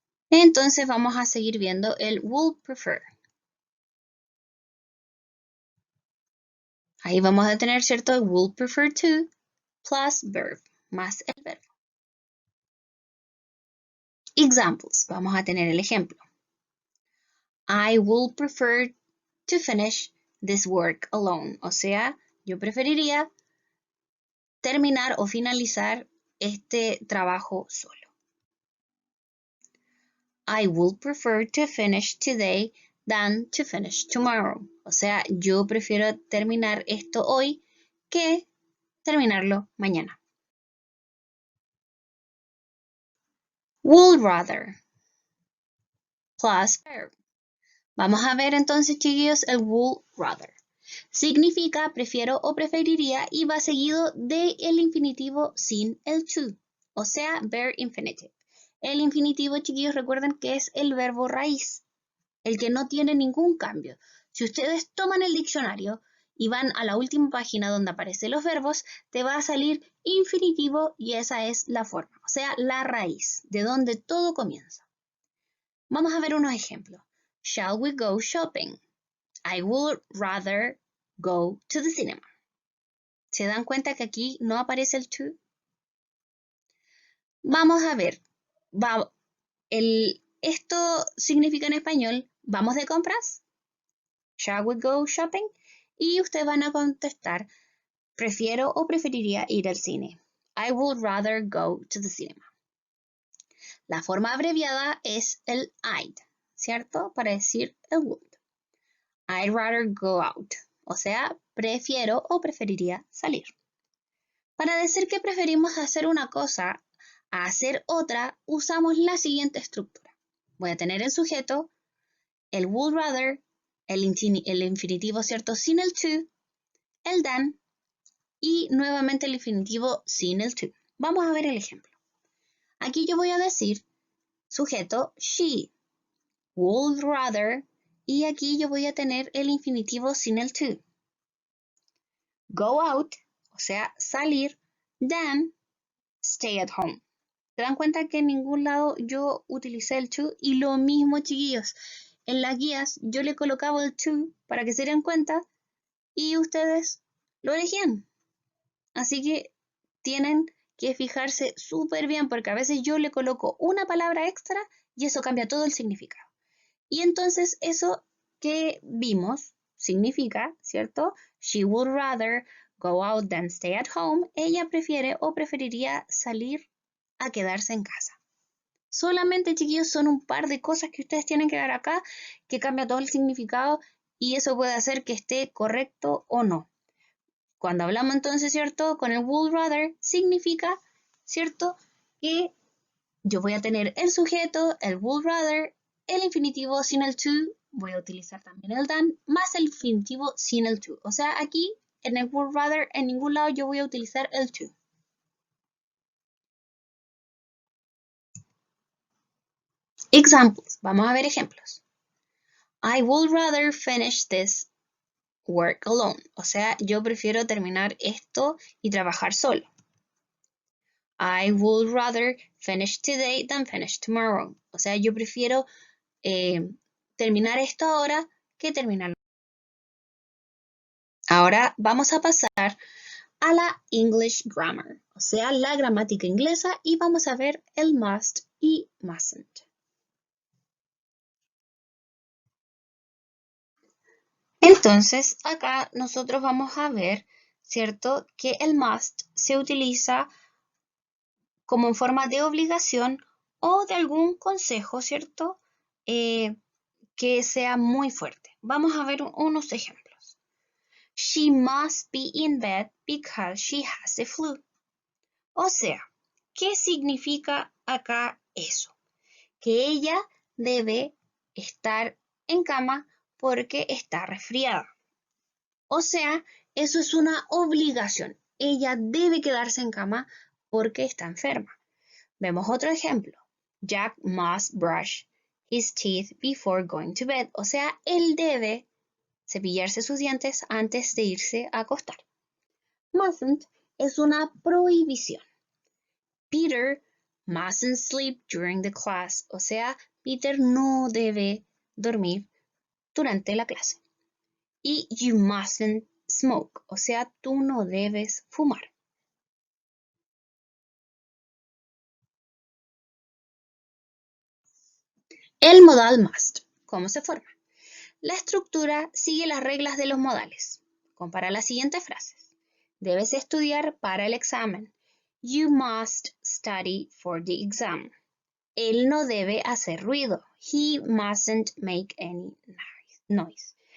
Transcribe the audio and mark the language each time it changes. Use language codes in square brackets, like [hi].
[es] Entonces vamos a seguir viendo el would prefer. Ahí vamos a tener, ¿cierto? [en] Would prefer to plus verb, [es] más el verbo. Examples. Vamos a tener el ejemplo. [en] I would prefer to finish this work alone. [es] O sea, yo preferiría terminar o finalizar este trabajo solo. [en] I would prefer to finish today than to finish tomorrow. [es] O sea, yo prefiero terminar esto hoy que terminarlo mañana. [en] Would rather plus verb. [es] Vamos a ver entonces, chiquillos, el would rather. Significa prefiero o preferiría y va seguido del infinitivo sin el to, o sea, bare infinitive. El infinitivo, chiquillos, recuerden que es el verbo raíz, el que no tiene ningún cambio. Si ustedes toman el diccionario y van a la última página donde aparecen los verbos, te va a salir infinitivo y esa es la forma, o sea, la raíz, de donde todo comienza. Vamos a ver unos ejemplos. [en] Shall we go shopping? I would rather go to the cinema. [es] ¿Se dan cuenta que aquí no aparece el to? Vamos a ver. Esto significa en español, ¿vamos de compras? [en] Shall we go shopping? [es] Y ustedes van a contestar, prefiero o preferiría ir al cine. [en] I would rather go to the cinema. [es] La forma abreviada es el I'd, ¿cierto? Para decir el would. [en] I'd rather go out. [es] O sea, prefiero o preferiría salir. Para decir que preferimos hacer una cosa a hacer otra, usamos la siguiente estructura. Voy a tener el sujeto, el would rather, el infinitivo, ¿cierto? Sin el to, el than y nuevamente el infinitivo sin el to. Vamos a ver el ejemplo. Aquí yo voy a decir sujeto, [en] she would rather, [es] y aquí yo voy a tener el infinitivo sin el to. [en] Go out, [es] o sea, salir, [en] than stay at home. [es] ¿Se dan cuenta que en ningún lado yo utilicé el to? Y lo mismo, chiquillos, en las guías yo le colocaba el to para que se den cuenta y ustedes lo elegían. Así que tienen que fijarse súper bien porque a veces yo le coloco una palabra extra y eso cambia todo el significado. Y entonces eso que vimos significa, ¿cierto? [en] She would rather go out than stay at home. [es] Ella prefiere o preferiría salir a quedarse en casa. Solamente, chiquillos, son un par de cosas que ustedes tienen que dar acá que cambia todo el significado y eso puede hacer que esté correcto o no. Cuando hablamos entonces, ¿cierto? Con el would rather significa, ¿cierto? Que yo voy a tener el sujeto, el would rather, el infinitivo sin el to, voy a utilizar también el than, más el infinitivo sin el to. O sea, aquí en el would rather, en ningún lado yo voy a utilizar el to. Examples. Vamos a ver ejemplos. [en] I would rather finish this work alone. [es] O sea, yo prefiero terminar esto y trabajar solo. [en] I would rather finish today than finish tomorrow. [es] O sea, yo prefiero terminar esto ahora que terminarlo. Ahora vamos a pasar a la English grammar, o sea, la gramática inglesa, y vamos a ver el must y mustn't. Entonces, acá nosotros vamos a ver, ¿cierto?, que el must se utiliza como en forma de obligación o de algún consejo, ¿cierto?, que sea muy fuerte. Vamos a ver unos ejemplos. [en] She must be in bed because she has the flu. [es] O sea, ¿qué significa acá eso? Que ella debe estar en cama porque está resfriada. O sea, eso es una obligación. Ella debe quedarse en cama porque está enferma. Vemos otro ejemplo. [en] Jack must brush his teeth before going to bed. [es] O sea, él debe cepillarse sus dientes antes de irse a acostar. Mustn't es una prohibición. [en] Peter mustn't sleep during the class. [es] O sea, Peter no debe dormir durante la clase. Y [en] you mustn't smoke. [es] O sea, tú no debes fumar. El modal must. ¿Cómo se forma? La estructura sigue las reglas de los modales. Compara las siguientes frases. Debes estudiar para el examen. [en] You must study for the exam. [es] Él no debe hacer ruido. [en] He mustn't make any noise.